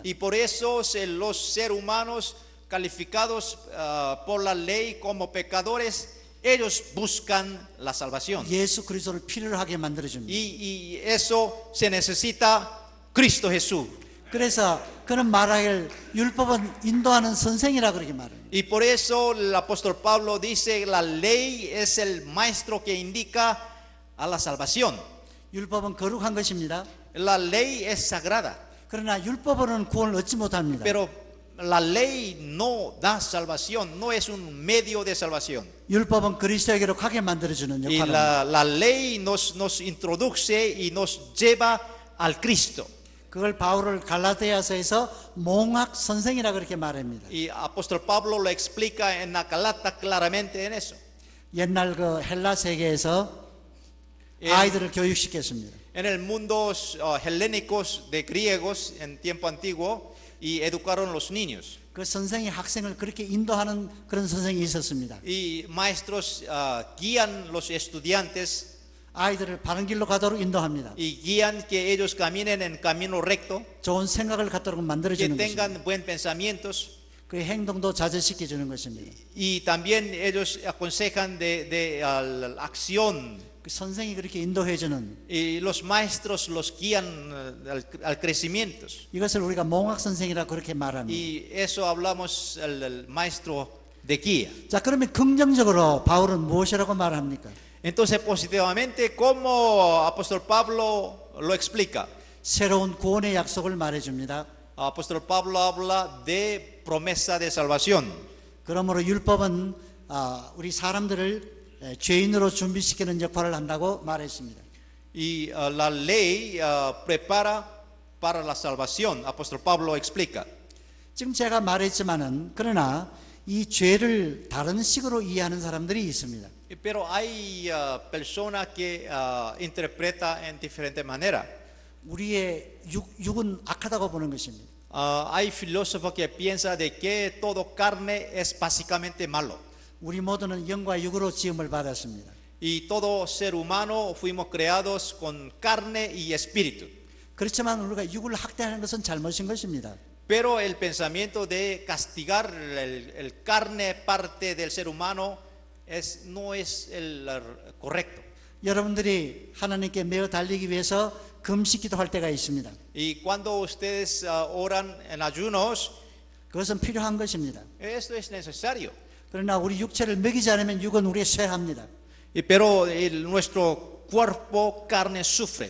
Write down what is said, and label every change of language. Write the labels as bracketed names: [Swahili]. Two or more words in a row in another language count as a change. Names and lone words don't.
[Spanish] Y por eso los seres humanos calificados por la ley como pecadores, ellos buscan la salvación. [Korean] 예수 그리스도를 필요로 하게 만들어 줍니다. [Spanish] Y eso se necesita Cristo Jesús. [Korean] 그래서 그는 말하길 율법은 인도하는 선생이라 그렇게 말해요. [Spanish] Y por eso el apóstol Pablo dice la ley es el maestro que indica a la salvación. [Korean] 율법은 거룩한 것입니다. [Spanish] La ley es sagrada. [Korean] 그러나 율법으로는 구원을 얻지 못합니다. [Spanish] Pero la ley no da salvación, no es un medio de salvación. [Korean] 율법은 그리스도에게로 가게 만들어주는 [Spanish] Y [Korean] 역할을 합니다. [Spanish] la ley nos introduce y nos lleva al Cristo. [Korean] 그걸 바울을 갈라디아서에서 몽학 선생이라 그렇게 말합니다. [Spanish] Y apóstol Pablo lo explica en la Galata claramente en eso. [Korean] 옛날 그 헬라 세계에서 아이들을 교육시켰습니다. [Spanish] En el mundo helénicos de griegos en tiempo antiguo y educaron los niños. [Korean] 그 선생이 학생을 그렇게 인도하는 그런 선생이 있었습니다. [Spanish] Y maestros guían los estudiantes [Korean] 아이들을 바른 길로 가도록 인도합니다. [Spanish] y guían que ellos caminen en camino recto, [Korean] 좋은 생각을 갖도록 [Spanish] que [Korean] 만들어주는 것입니다. [Spanish] tengan buen pensamientos. [Korean] 그 행동도 자제시켜주는 것입니다. [Spanish] Y también ellos aconsejan de la acción. [Korean] 그 선생이 그렇게 인도해주는 [Spanish] Y los maestros los guían al crecimiento. [Korean] 이것을 우리가 몽학 선생이라 그렇게 말합니다. [Spanish] Y eso hablamos el maestro de guía. [Korean] 자, 그러면 긍정적으로 바울은 무엇이라고 말합니까? [Spanish] Entonces, positivamente, ¿cómo apóstol Pablo lo explica? [Korean] 새로운 구원의 약속을 말해줍니다. [Spanish] Apóstol Pablo habla de promesa de salvación. [Korean] 그러므로 율법은 우리 사람들을 죄인으로 준비시키는 역할을 한다고 말했습니다. [Spanish] Y la ley prepara para la salvación. Apóstol Pablo explica. [Korean] 지금 제가 말했지만은 그러나 이 죄를 다른 식으로 이해하는 사람들이 있습니다. [Spanish] Pero hay personas que interpreta en diferente manera. [Korean] 우리의 육은 악하다고 보는 것입니다. [Spanish] Hay filósofos que piensan de que todo carne es básicamente malo. [Korean] 우리 모두는 영과 육으로 지음을 받았습니다. [Spanish] Y todo ser humano fuimos creados con carne y espíritu. [Korean] 그렇지만 우리가 육을 학대하는 것은 잘못인 것입니다. [Spanish] Pero el pensamiento de castigar el carne parte del ser humano no es el correcto. [Korean] 여러분들이 하나님께 매어 달리기 위해서 금식 기도할 때가 있습니다. [Spanish] Y cuando ustedes oran en ayunos, [Korean] 그것은 필요한 것입니다. [Spanish] esto es necesario. [Korean] 그러나 우리 육체를 먹이지 않으면 육은 우리의 쇠합니다. [Spanish] Pero nuestro cuerpo, carne, sufre.